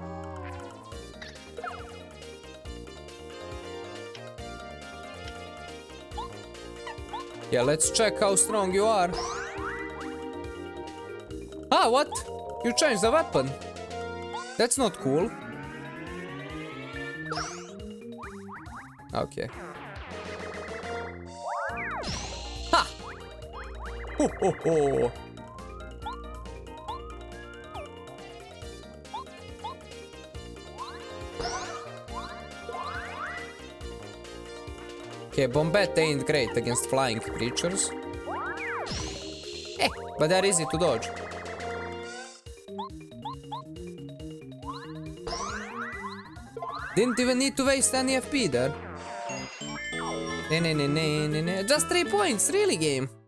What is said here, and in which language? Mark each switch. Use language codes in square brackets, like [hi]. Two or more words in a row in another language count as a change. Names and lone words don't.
[en] Yeah, let's check how strong you are. Ah, what? You changed the weapon. That's not cool. Okay. Ha! Ho ho ho! Okay, Bombette ain't great against flying creatures. But they're easy to dodge. Didn't even need to waste any FP there. Just 3 points, really, game?